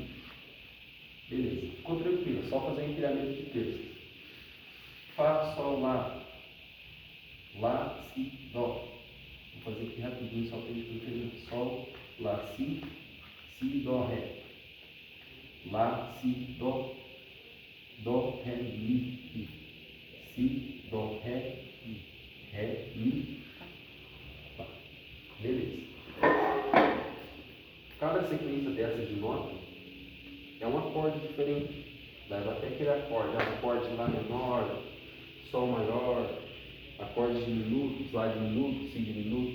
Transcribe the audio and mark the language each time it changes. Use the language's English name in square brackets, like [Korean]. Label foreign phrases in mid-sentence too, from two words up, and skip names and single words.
[Portuguese] Beleza. Ficou tranquilo. É só fazer um empilhamento de terças. Fá, Sol, Lá. Lá, Si, Dó. Vou fazer aqui rapidinho, só para a gente entender. Sol, Lá, Si, Dó, Ré. Lá, Si, Dó. Dó, Ré, Mi. Si, Dó, Ré, Mi, Fá. Beleza. Cada sequência dessas de nota é um acorde diferente. Daí vai ter aquele acorde Lá menor, Sol maior, acorde diminuto, Lá diminuto, Si diminuto.